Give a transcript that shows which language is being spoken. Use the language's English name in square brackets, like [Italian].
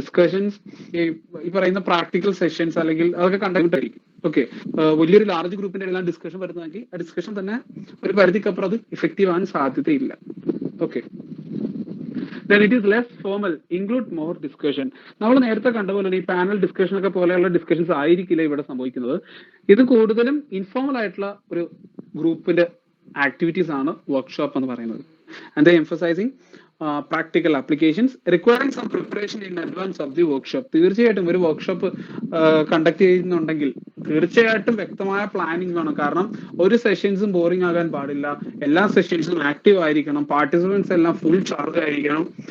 [Malayalam] Discussions ഈ പറയുന്ന practical sessions അല്ലെങ്കിൽ അതൊക്കെ കണ്ടക്ട് ആയിരിക്കും. ഓക്കെ, വലിയൊരു ലാർജ് ഗ്രൂപ്പിന്റെ എല്ലാം ഡിസ്കഷൻ വരുന്നതെങ്കിൽ ആ ഡിസ്കഷൻ തന്നെ ഒരു പരിധിക്കപ്പുറം അത് ഇഫക്റ്റീവ് ആകാൻ സാധ്യതയില്ല. [English] Okay, then it is less formal, include more discussion. [Malayalam] നമ്മൾ നേരത്തെ കണ്ട പോലെ ഈ പാനൽ ഡിസ്കഷൻ ഒക്കെ പോലെയുള്ള ഡിസ്കഷൻസ് ആയിരിക്കില്ല ഇവിടെ സംഭവിക്കുന്നത്. ഇത് കൂടുതലും ഇൻഫോർമൽ ആയിട്ടുള്ള ഒരു ഗ്രൂപ്പിന്റെ ആക്ടിവിറ്റീസ് ആണ് വർക്ക്ഷോപ്പ് എന്ന് പറയുന്നത്. [English] And they emphasizing practical applications requiring some preparation in advance of the workshop. [Malayalam] തീർച്ചയായിട്ടും ഒരു വർക്ക്ഷോപ്പ് കണ്ടക്ട് ചെയ്യുന്നുണ്ടെങ്കിൽ തീർച്ചയായിട്ടും വ്യക്തമായ പ്ലാനിങ് വേണം. കാരണം ഒരു സെഷൻസും ബോറിംഗ് ആകാൻ പാടില്ല, എല്ലാ സെഷൻസും ആക്റ്റീവ് ആയിരിക്കണം, പാർട്ടിസിപ്പൻസ് എല്ലാം ഫുൾ ചാർജ് ആയിരിക്കണം.